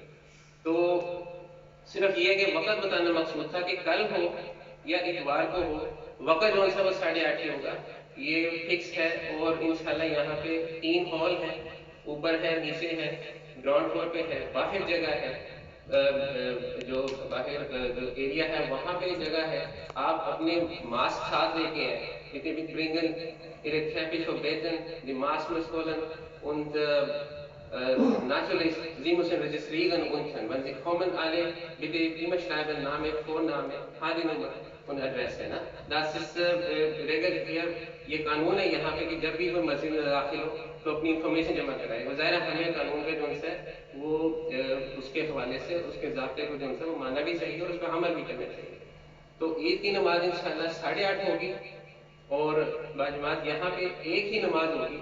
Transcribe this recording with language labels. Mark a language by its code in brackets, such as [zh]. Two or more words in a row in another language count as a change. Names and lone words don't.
[ur] تو صرف یہ ہے کہ وقت بتانا مقصود تھا کہ کل ہو یا اتوار کو ہو وقت جو ہے وہ 8:30 ہی ہوگا. یہ فکس ہے. اور انشاءاللہ یہاں پہ 3 ہال ہیں, اوپر ہے, نیچے ہے, [en] ground floor [ur] پہ ہے, باہر جگہ ہے, جو باہر جو ایریا ہے وہاں پہ جگہ ہے. آپ اپنے ماسک ساتھ لے کے ہیں. [de] Bitte mitbringen Ihre Teppich und Betten, die Maßmessrollen und natürlich, Sie müssen registrieren unten. Wenn Sie kommen alle, bitte immer schreiben Name, Vorname, Handynummer und Adresse. Na? Das ist Regel hier, [ur] یہ قانون ہے یہاں پہ کہ جب بھی کوئی مسجد میں داخل ہو تو اپنی انفارمیشن جمع کرائے. وہ ظاہر ہمیں قانون کا جو ہے وہ اس کے حوالے سے اس کے ضابطے کو جو ہے وہ ماننا بھی چاہیے اور اس پہ عمل بھی کرنا چاہیے. تو عید کی نماز انشاءاللہ 8:30 ہوگی اور باجماعت یہاں پہ ایک ہی نماز ہوگی.